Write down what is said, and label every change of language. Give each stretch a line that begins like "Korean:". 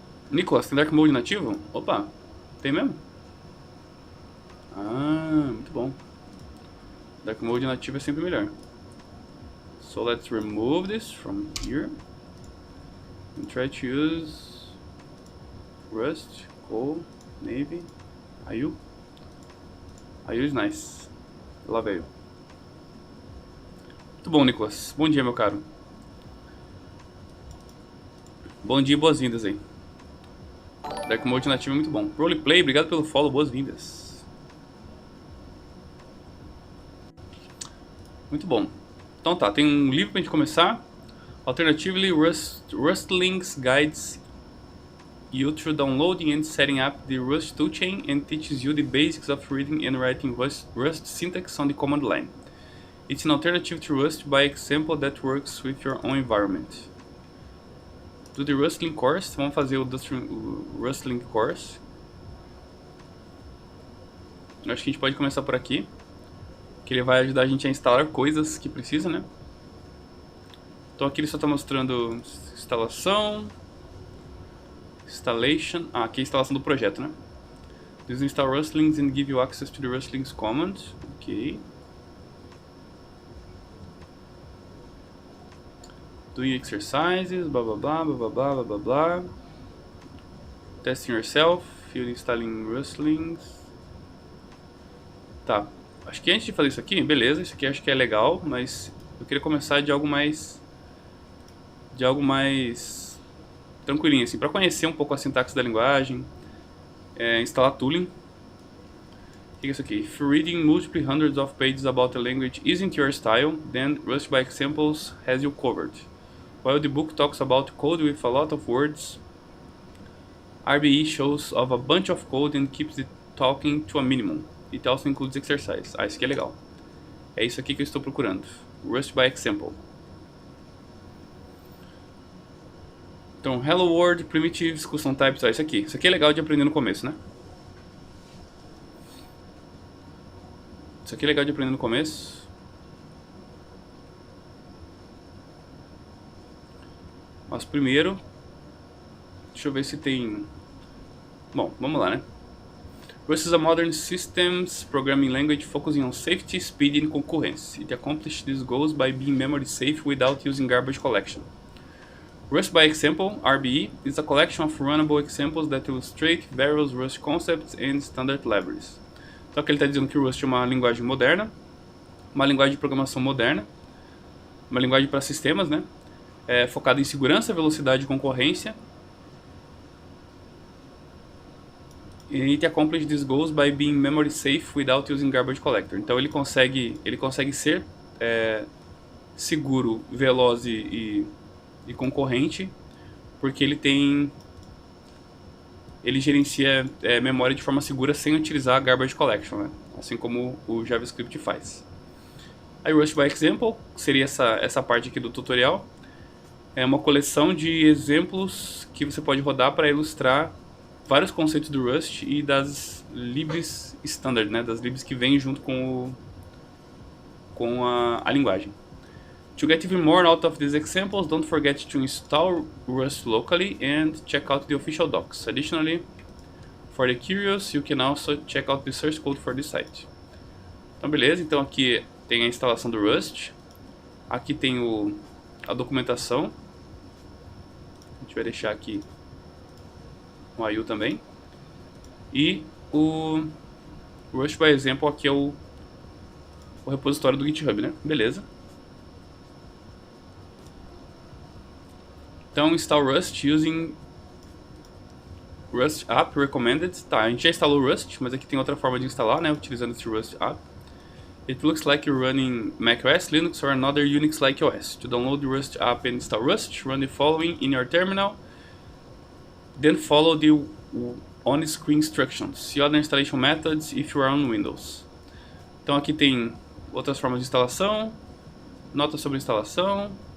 Portuguese: Nicolas, tem Dark Mode nativo? Opa, tem mesmo? Ah, muito bom. Dark Mode nativo é sempre melhor.
English: So let's remove this from here. And try to use Rust, Coal, Navy, IU. IU is nice.
Portuguese: Lá veio. Muito bom, Nicolas. Bom dia, meu caro. Bom dia e boas-vindas aí. Dark Mode nativo é muito bom. Roleplay, obrigado pelo follow, boas-vindas. Muito bom. Então tá, tem um livro pra gente começar.
English: Alternatively, Rustlings guides you through downloading and setting up the Rust toolchain and teaches you the basics of reading and writing Rust syntax on the command line. It's an alternative to Rust by example that works with your own environment. Do the Rustling course,
Portuguese: vamos fazer o
English: Rustling course.
Portuguese: Eu acho que a gente pode começar por aqui, que ele vai ajudar a gente a instalar coisas que precisa, né? Então aqui ele só está mostrando instalação, installation, aqui é a instalação do projeto, né?
English: This install Rustlings and give you access to the Rustlings command, ok. Doing exercises, blá blá blá blá blá blá blá blá. Testing yourself, you're installing Rustlings.
Portuguese: Tá, acho que antes de fazer isso aqui, beleza, isso aqui acho que é legal, mas eu queria começar de algo mais tranquilinho, assim, para conhecer um pouco a sintaxe da linguagem, instalar tooling. O que é isso aqui?
English: If reading multiple hundreds of pages about a language isn't your style, then Rust by Examples has you covered. While the book talks about code with a lot of words, RBE shows off a bunch of code and keeps the talking to a minimum. It also includes exercise.
Portuguese: Isso aqui é legal. É isso aqui que eu estou procurando. Rust by Example. Então, Hello World, Primitives, Custom Types, isso aqui. Isso aqui é legal de aprender no começo, né? Isso aqui é legal de aprender no começo. Mas primeiro, deixa eu ver se tem... Bom, vamos lá, né?
English: Rust is a modern systems programming language focusing on safety, speed and concurrency. It accomplishes these goals by being memory safe without using garbage collection. Rust by Example, RBE, is a collection of runnable examples that illustrate various Rust concepts and standard libraries.
Portuguese: Então aqui ele está dizendo que o Rust é uma linguagem moderna, uma linguagem de programação moderna, uma linguagem para sistemas, né? Focada em segurança, velocidade e concorrência.
English: E it accomplishes these goals by being memory safe without using garbage collector.
Portuguese: Então ele consegue ser seguro, veloz e concorrente, porque ele gerencia memória de forma segura sem utilizar a garbage collection, né? Assim como o JavaScript faz. Aí Rust by Example seria essa parte aqui do tutorial. É uma coleção de exemplos que você pode rodar para ilustrar vários conceitos do Rust e das libs standard, né? Das libs que vêm junto com a linguagem.
English: To get even more out of these examples, don't forget to install Rust locally and check out the official docs. Additionally, for the curious, you can also check out the source code for this site.
Portuguese: Então beleza, então aqui tem a instalação do Rust, aqui tem a documentação, a gente vai deixar aqui o IU também, e o Rust by Example aqui é o repositório do GitHub, né? Beleza. Então,
English: install Rust using Rust app recommended.
Portuguese: Tá, a gente já instalou Rust, mas aqui tem outra forma de instalar, né? Utilizando esse Rust app.
English: It looks like you're running macOS, Linux or another Unix-like OS. To download the Rust app and install Rust, run the following in your terminal. Then follow the on-screen instructions. See other installation methods if you are on Windows.
Portuguese: Então aqui tem outras formas de instalação, notas sobre instalação.